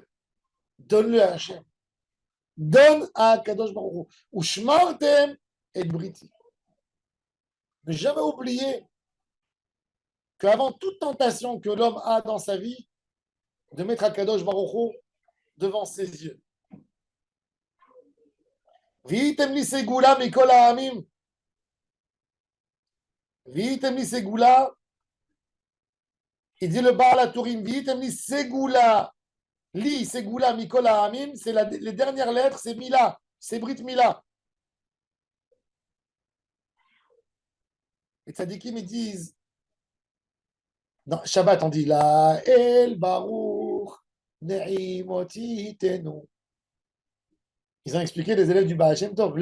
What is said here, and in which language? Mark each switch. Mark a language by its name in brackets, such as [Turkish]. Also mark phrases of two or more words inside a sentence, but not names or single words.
[French] Donne-le à Hashem. Donne à [Hebrew] קדוש ברוך הוא. ושמרתם את בריתי. [French] Ne jamais oublier qu'avant toute tentation que l'homme a dans sa vie, de mettre à [Hebrew] קדוש ברוך הוא [French] devant ses yeux. [Hebrew] והייתם לי סגולה מכל העמים. והייתם לי סגולה. [French] Il dit le Baal HaTurim. [Hebrew] והייתם לי סגולה. לי סגולה מכל העמים. [French] C'est les dernières lettres, c'est Mila. C'est [Hebrew] ברית מילה. [French] Les tzadikim, ils disent, dans Shabbat, on dit [Hebrew] לאל ברוך נעימות יתנו. [French] Ils ont expliqué les élèves du Baal Shem Tov.